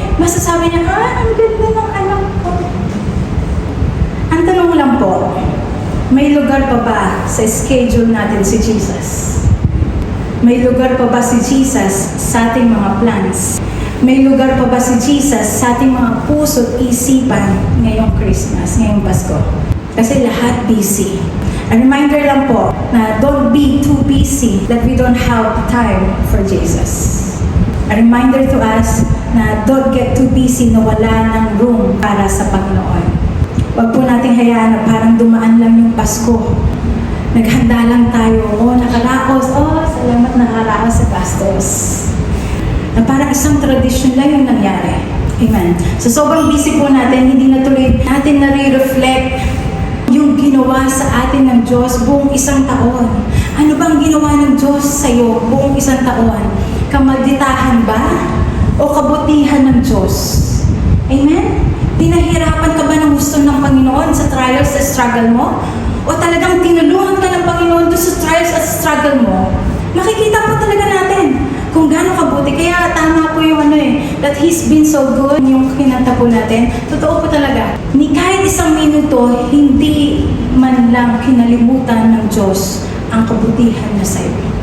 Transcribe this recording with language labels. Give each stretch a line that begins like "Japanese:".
Filipino: Masasabi niya, ang ganda ng anak ko. Ang tanong lang po, may lugar pa ba sa schedule natin si Jesus? May lugar pa ba si Jesus sa ating mga plans? May lugar pa ba si Jesus sa ating mga puso at isipan ngayong Christmas, ngayong Pasko? Kasi lahat busy.
English: A reminder
Filipino: lang po na
English: don't be too busy that we don't have time for Jesus.
Filipino: A reminder to us na don't get too busy na wala ng room para sa Panginoon. Huwag po nating hayaan na parang dumaan lang yung Pasko. Naghanda lang tayo, nakaraos, salamat nakaraos sa gastos. Na parang isang tradisyon lang yung nangyari. Amen. So sobrang busy po natin, hindi na tuloy natin nare-reflect yung ginawa sa atin ng Diyos buong isang taon. Ano bang ginawa ng Diyos sa iyo buong isang taon? Kamalditahan ba? O kabutihan ng Diyos? Amen? Pinahirapan ka ba ng gusto ng Panginoon sa trials at struggle mo? O talagang tinulungan ka ng Panginoon doon sa trials at struggle mo? Makikita po talaga natin kung gaano kabuti. Kaya tama po yung
English: that He's been so good,
Filipino: yung kinanta po natin. Totoo po talaga. Ni kahit isang minuto, hindi man lang kinalimutan ng Diyos ang kabutihan na sa iyo.